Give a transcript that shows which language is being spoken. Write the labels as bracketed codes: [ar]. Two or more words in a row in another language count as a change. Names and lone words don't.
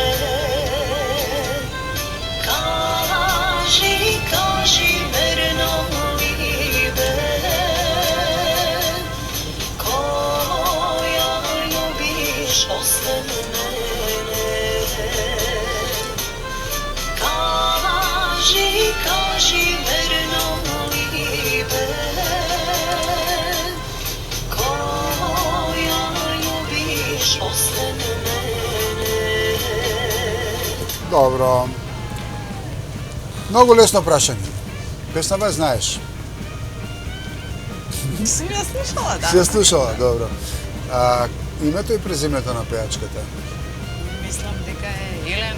[mk] Kaži verno libe Koja ljubiš ostane mene Kaži verno libe Koja ljubiš ostane mene Добро. Многу лесно прашање. Песната знаеш. Сум ја слушала, да. Си ја слушала, добро. Името и презимето на пејачката? Мислам дека е Елена.